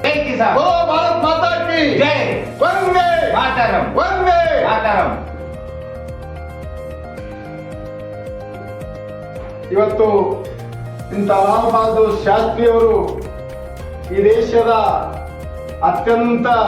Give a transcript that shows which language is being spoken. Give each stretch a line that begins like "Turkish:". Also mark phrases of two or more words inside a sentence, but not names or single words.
Hindi: किसान। बोलो भारत माता की जय। वंदे मातरम। वंदे मातरಂ।
Kannada: ಇವತ್ತು ಇಂಥ ಲಾಲ್ ಬಹದ್ದೂರ್ ಶಾಸ್ತ್ರಿಯವರು ಈ ದೇಶದ ಅತ್ಯಂತ